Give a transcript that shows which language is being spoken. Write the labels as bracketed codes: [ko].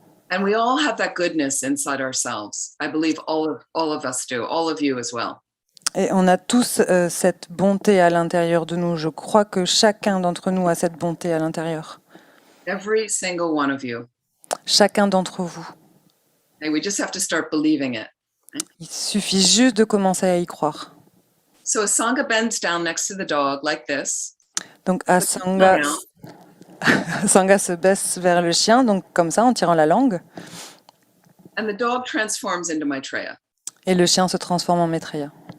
[en] And we all have that goodness inside ourselves. I believe all of us do, all of you as well. [fr] Et on a tous cette bonté à l'intérieur de nous. Je crois que chacun d'entre nous a cette bonté à l'intérieur. [en] Every single one of you. [fr] Chacun d'entre vous. [en] And we just have to start believing it. [fr] Il suffit juste de commencer à y croire. [en] So Asanga bends down next to the dog like this. [fr] Donc Asanga se baisse vers le chien, donc comme ça, en tirant la langue. [en] And the dog transforms into Maitreya. [fr] Et le chien se transforme en Maitreya.